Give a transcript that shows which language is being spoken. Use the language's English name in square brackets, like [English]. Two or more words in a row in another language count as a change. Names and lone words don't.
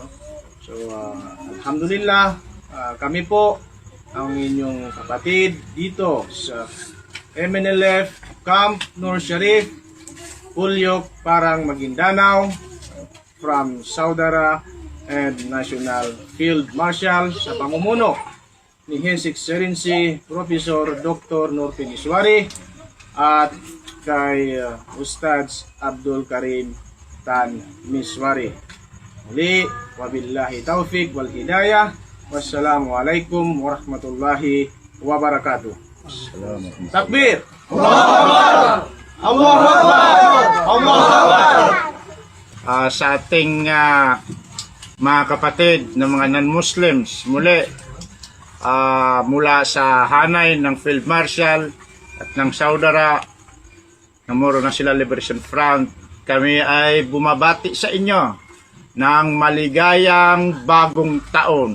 [Filipino] So alhamdulillah, kami po ang inyong kapatid dito sa MNLF Camp Nur Sharif, Pulyok, Parang, Maguindanao, [English] from Saudara and National Field Marshal [Filipino] sa pamumuno ni His Excellency Professor Dr. Norton Miswari at kay Ustadz Abdul Karim Tan Miswari. [Arabic] Muli, وبالله التوفيق والهداية. والسلام عليكم ورحمة الله وبركاته. Takbir! الله أكبر الله أكبر! [Filipino] Sa ating mga kapatid na mga non-Muslims, muli mula sa hanay ng Field Marshal at ng Saudara ng Moro National Liberation Front, kami ay bumabati sa inyo ng maligayang bagong taon.